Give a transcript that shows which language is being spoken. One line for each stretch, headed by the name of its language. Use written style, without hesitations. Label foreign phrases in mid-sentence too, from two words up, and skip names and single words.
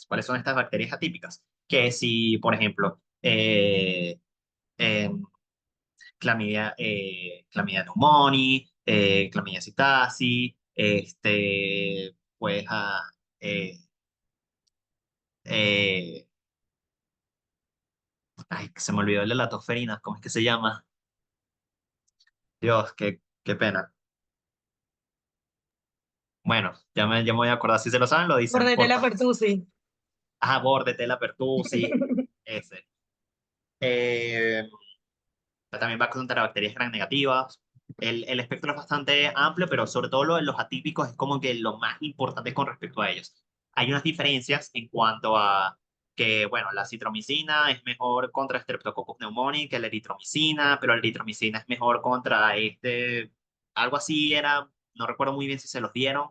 Spanish: ¿Cuáles son estas bacterias atípicas? Que si, por ejemplo, em, clamidia pneumoniae, clamidia psittaci, pues, eh, eh, ay, se me olvidó el de la tosferina, ¿cómo es que se llama? Dios, qué pena. Bueno, ya me voy a acordar. Si se lo saben, lo dicen, Bordetella porfa. pertussi. Ah, Bordetella pertussi, ese. Eh, También va contra bacterias gram negativas. El espectro es bastante amplio, pero sobre todo lo de los atípicos es como que lo más importante con respecto a ellos. Hay unas diferencias en cuanto a que, bueno, la citromicina es mejor contra Streptococcus pneumoniae que la eritromicina, pero la eritromicina es mejor contra algo así era, no recuerdo muy bien si se los dieron.